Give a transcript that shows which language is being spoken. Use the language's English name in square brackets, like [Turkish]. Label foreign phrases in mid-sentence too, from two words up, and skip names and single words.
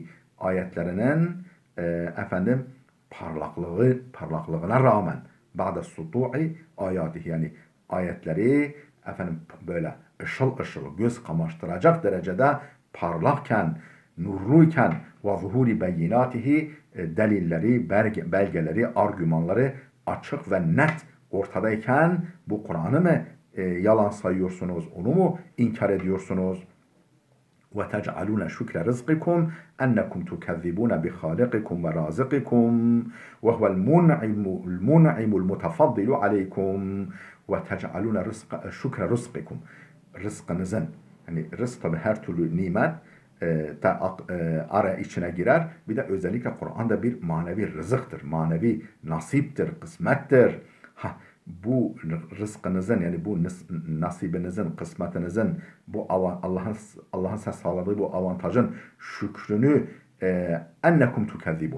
[Turkish] Ayetlerinin parlaklığına rağmen [Arabic] بعد سطوع آياته, [Turkish] yani ayetleri böyle ışıl ışıl göz kamaştıracak derecede parlakken, nurluyken [Arabic] وظهور بيناته, [Turkish] delilleri, belgeleri, argümanları açık ve net ortadayken bu Kur'an'ı mı yalan sayıyorsunuz, onu mu inkar ediyorsunuz? [Arabic] وَتَجْعَلُونَ شُكْرَ رِزْقِكُمْ أَنَّكُمْ تُكَذِّبُونَ بِخَالِقِكُمْ وَرَازِقِكُمْ وَهُوَ الْمُنْعِمُ الْمُتَفَضِّلُ عَلَيْكُمْ وَتَجْعَلُونَ شُكْرَ رِزْقِكُمْ. [Turkish] Rızkınızın, yani rızk tabi her türlü nimet ara içine girer. Bir de özellikle Kur'an'da bir manevi rızıktır, manevi nasiptir, kısmettir. Bu rızkınızın, yani bu nasibinizin, kısmetinizin, bu Allah'ın size sağladığı bu avantajın şükrünü [Arabic] أنكم تكذبون.